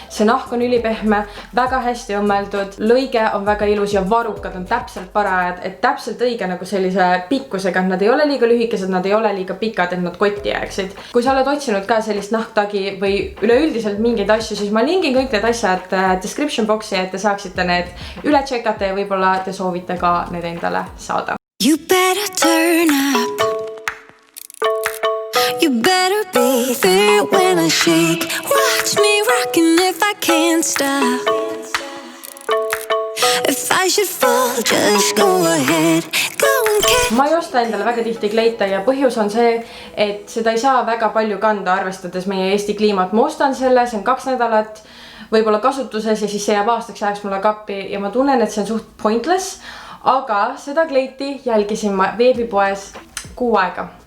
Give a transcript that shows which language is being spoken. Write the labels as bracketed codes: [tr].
[et] See nahk on ülipehme, väga hästi õmmeldud, lõige on väga ilus ja varrukad on täpselt parajad, et täpselt õige nagu sellise pikkusega, et nad ei ole liiga lühikesed, nad ei ole liiga pikad, et nad kotti jääksid. Kui sa oled otsinud ka sellist nahktagi või üleüldiselt mingeid asju, siis ma lingin kõik need asjad description boxi, et te saaksite need üle tšekata ja võib-olla te soovite ka need endale saada. [en] You better turn up. You better be there when I shake. Watch me rockin' if I can't stop. If I should fall, just go ahead. Go and catch [et] ma ei osta endale väga tihti kleite ja põhjus on see, et seda ei saa väga palju kanda, arvestades meie Eesti kliimat. Ma ostan selle, see on 2 nädalat võib-olla kasutuses ja siis see jääb aastaks ajaks mulle kappi ja ma tunnen, et see on suht pointless. Aga seda kleiti jälgisin ma veebipoes 6 aega.